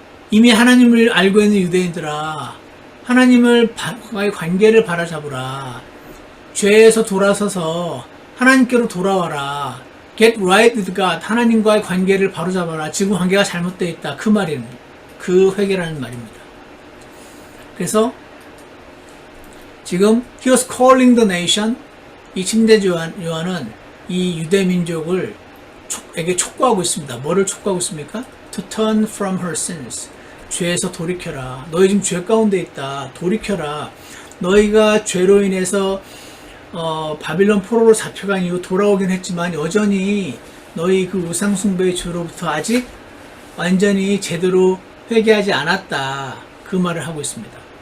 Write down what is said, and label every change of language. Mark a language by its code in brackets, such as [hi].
[ko] 이미 하나님을 알고 있는 유대인들아 하나님과의 관계를 바로잡으라. 죄에서 돌아서서 하나님께로 돌아와라. [en] Get right with God. [ko] 하나님과의 관계를 바로잡아라. 지금 관계가 잘못되어 있다. 그 말이에요. 그 회개라는 말입니다. 그래서 지금 [en] He was calling the nation. [ko] 이 침례자 요한은 이 유대 민족을 에게 촉구하고 있습니다. 뭐를 촉구하고 있습니까? [en] To turn from her sins. [ko] 죄에서 돌이켜라. 너희 지금 죄 가운데 있다. 돌이켜라. 너희가 죄로 인해서 바빌론 포로로 잡혀간 이후 돌아오긴 했지만 여전히 너희 그 우상숭배의 죄로부터 아직 완전히 제대로 회개하지 않았다. 그 말을 하고 있습니다.